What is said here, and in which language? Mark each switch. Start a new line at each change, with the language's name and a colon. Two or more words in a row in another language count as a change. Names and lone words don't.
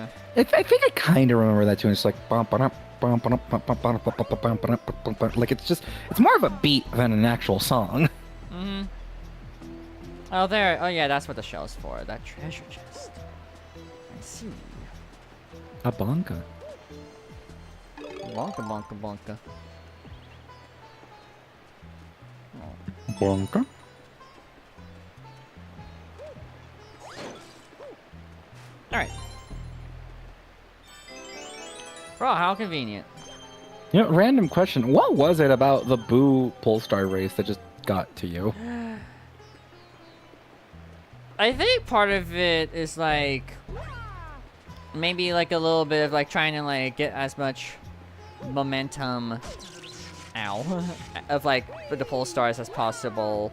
English: I think I kind of remember that too. It's like, like it's more of a beat than an actual song. Mm-hmm. Oh, there. Oh, yeah, that's what the shell's for. That treasure chest. I see. A bonka. Bonka, bonka, bonka. Oh. Bonka. Alright. Bro, how convenient. You know, random question. What was it about the Boo Polestar race that just got to you? I think part of it is like maybe like a little bit of like trying to like get as much momentum of like the Polestars as possible.